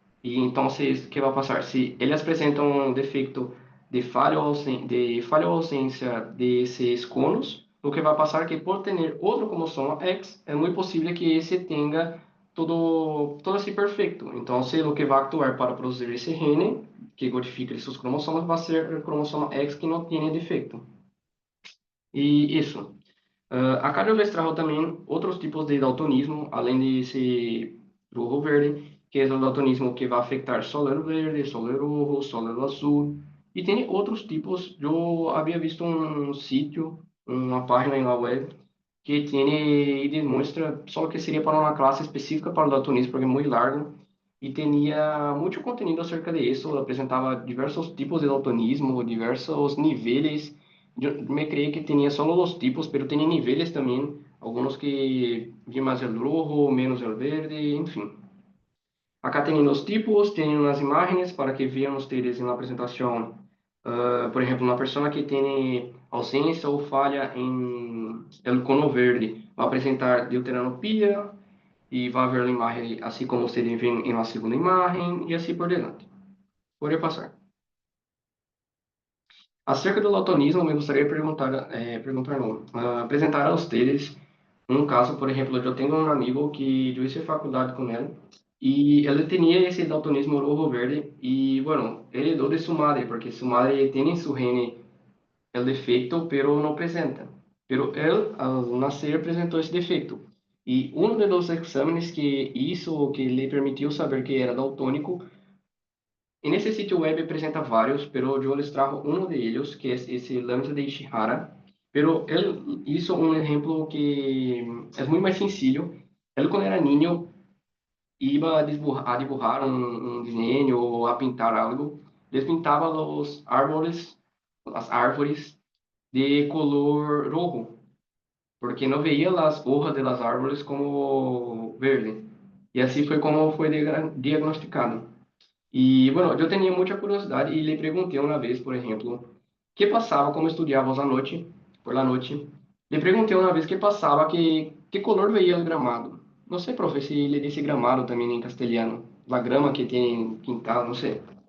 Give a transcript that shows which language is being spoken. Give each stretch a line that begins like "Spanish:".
Spanish: Y entonces, ¿qué va a pasar? Si ellas presentan un defecto de falha o ausência de esses conos, lo que va a pasar es que por tener otro cromosoma X, es muy posible que ese tenga todo así perfecto. Entonces, lo que va a actuar para producir ese gene que codifica esos cromosomas va a ser el cromosoma X que no tiene defecto. Y eso.
Portuguese: Acá eu les trago também outros tipos de daltonismo, além desse rojo-verde, que é o daltonismo que vai afetar solero verde, solero rojo, solero azul. E tem outros tipos. Eu havia visto um sítio, uma página na web, que tem e demonstra, só que seria para uma classe específica para o daltonismo, porque é muito largo, e tinha muito conteúdo acerca disso, apresentava diversos tipos de daltonismo, diversos níveis.
Spanish: Yo me creí que tenía solo dos tipos, pero tiene niveles también, algunos que vi más el rojo, menos el verde, en fin. Acá tienen los tipos, tienen unas imágenes para que vean ustedes en la presentación. Por ejemplo, una persona que tiene ausencia o falla en el cono verde va a presentar deuteranopia y va a ver la imagen así como ustedes ven en la segunda imagen y así por delante. Puede pasar.
Portuguese: Acerca do daltonismo, me gostaria de perguntar não, apresentar a vocês um caso, por exemplo, eu tenho um amigo que eu hice faculdade com ele e ele tinha esse daltonismo rojo-verde e, bueno, heredou de sua madre, porque sua madre tem em seu gene o defeito, pero não apresenta. Pero ele, ao nascer, apresentou esse defeito. E um dos exames que hizo, que lhe permitiu saber que era daltônico,
Spanish: en ese sitio web presenta varios, pero yo les trajo uno de ellos, que es ese Lambda de Ishihara. Pero él hizo un ejemplo que es muy más sencillo. Él cuando era niño iba a dibujar un diseño o a pintar algo. Les pintaba los árboles, las árvores de color rojo, porque no veía las hojas de las árboles como verde. Y así fue como fue diagnosticado.
Portuguese: E, bueno, eu tinha muita curiosidade e lhe perguntei uma vez, por exemplo, o que passava como estudávamos à noite, por la noite. Lhe perguntei uma vez que passava, que color veía o gramado. Não sei, profe, se ele disse gramado também em castelhano. La grama que tem quintal, não sei.